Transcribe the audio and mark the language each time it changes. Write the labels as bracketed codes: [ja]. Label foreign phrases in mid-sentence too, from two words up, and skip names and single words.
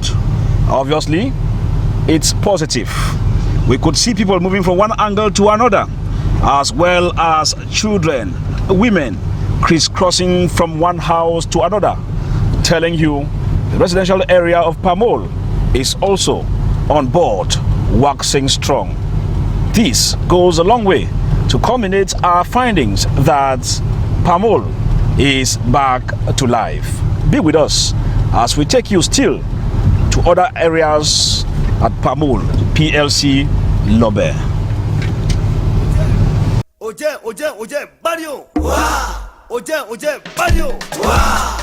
[en] Obviously, it's positive. We could see people moving from one angle to another, as well as children, women crisscrossing from one house to another, telling you the residential area of Pamol is also on board, waxing strong. This goes a long way to culminate our findings that Pamol is back to life. Be with us as we take you still to other areas at Pamol PLC Lobe. Oje, barrio. Wow. Oje, barrio. Wow.